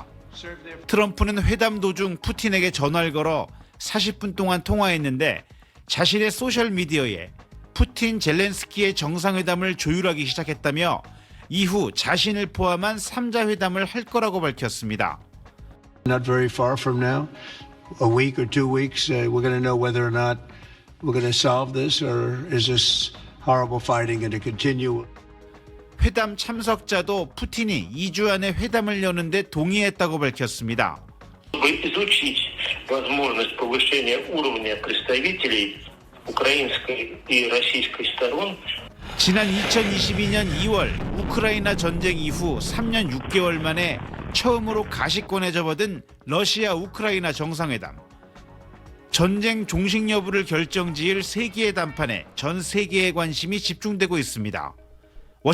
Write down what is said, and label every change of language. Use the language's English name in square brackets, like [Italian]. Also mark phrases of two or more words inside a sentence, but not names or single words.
[Korean] 트럼프는 회담 도중 푸틴에게 전화를 걸어 40분 동안 통화했는데 자신의 소셜미디어에 푸틴 젤렌스키의 정상회담을 조율하기 시작했다며 이후 자신을 포함한 3자 회담을 할 거라고 밝혔습니다. [English] Not very far from now, a week or 2 weeks, we're going to know whether or not we're going to solve this or is this horrible fighting going to continue. [Korean] 회담 참석자도 푸틴이 2주 안에 회담을 여는데 동의했다고 밝혔습니다. [Russian] Изучить возможность повышения уровня представителей украинской и российской сторон. [Korean] 지난 2022년 2월 우크라이나 전쟁 이후 3년 6개월 만에 처음으로 가시권에 접어든 러시아 우크라이나 정상회담. 전쟁 종식 여부를 결정지을 세계의 담판에 전 세계의 관심이 집중되고 있습니다.